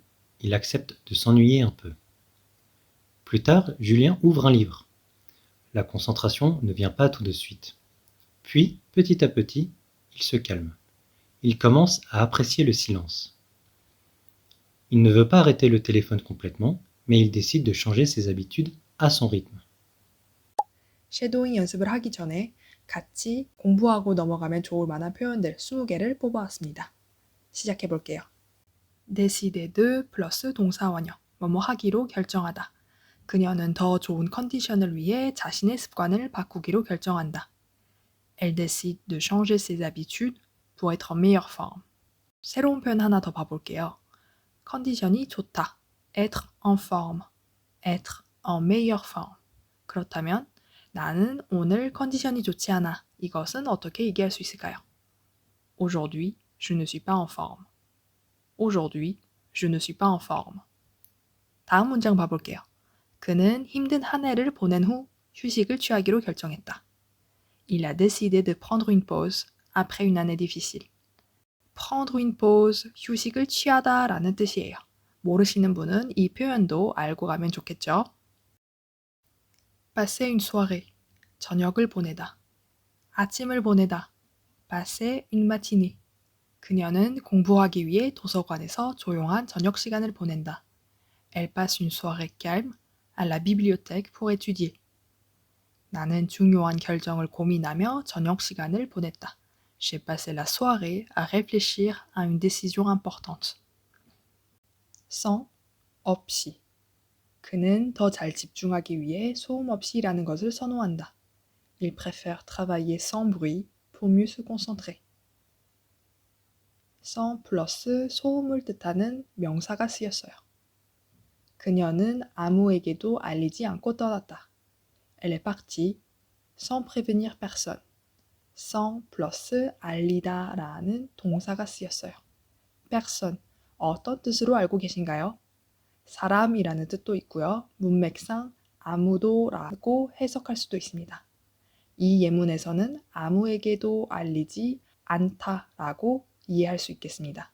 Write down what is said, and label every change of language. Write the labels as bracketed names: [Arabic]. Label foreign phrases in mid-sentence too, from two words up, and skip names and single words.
[French] Il accepte de s'ennuyer un peu. Plus tard, Julien ouvre un livre. La concentration ne vient pas tout de suite. Puis, petit à petit, il se calme. Il commence à apprécier le silence. Il ne veut pas arrêter le téléphone complètement, mais il décide de changer ses habitudes à son rythme. [Korean] 섀도잉 연습을 하기 전에 같이 공부하고 넘어가면 좋을 만한 표현들 20개를 뽑아왔습니다. 시작해 볼게요. [French] décider de [Korean] 플러스 동사 원형, 뭐뭐 하기로 결정하다. 그녀는 더 좋은 컨디션을 위해 자신의 습관을 바꾸기로 결정한다. [French] Elle décide de changer ses habitudes pour être en meilleure forme. [Korean] 새로운 표현 하나 더 봐볼게요. 컨디션이 좋다. [French] être en forme. être en meilleure forme. [Korean] 그렇다면 나는 오늘 컨디션이 좋지 않아. 이것은 어떻게 얘기할 수 있을까요? [French] Aujourd'hui, je ne suis pas en forme. Aujourd'hui, je ne suis pas en forme. [Korean] 다음 문장 봐볼게요. 그는 힘든 한 해를 보낸 후 휴식을 취하기로 결정했다. [French] Il a décidé de prendre une pause après une année difficile. prendre une pause, [Korean] 휴식을 취하다 라는 뜻이에요. 모르시는 분은 이 표현도 알고 가면 좋겠죠? [French] passer une soirée, [Korean] 저녁을 보내다. 아침을 보내다, [French] passer une matinée. [Korean] 그녀는 공부하기 위해 도서관에서 조용한 저녁 시간을 보낸다. [French] Elle passe une soirée calme à la bibliothèque pour étudier. [Korean] 나는 중요한 결정을 고민하며 저녁 시간을 보냈다. [French] J'ai passé la soirée à réfléchir à une décision importante. sans, [Korean] 없이. 그는 더 잘 집중하기 위해 소음 없이 일하는 것을 선호한다. [French] Il préfère travailler sans bruit pour mieux se concentrer. [Korean] sans 플러스 소음을 뜻하는 명사가 쓰였어요. 그녀는 아무에게도 알리지 않고 떠났다. [French] Elle est partie sans prévenir personne. [Korean] sans 플러스 알리다라는 동사가 쓰였어요. personne, 어떤 뜻으로 알고 계신가요? 사람이라는 뜻도 있고요. 문맥상 아무도라고 해석할 수도 있습니다. 이 예문에서는 아무에게도 알리지 않다라고 이해할 수 있겠습니다.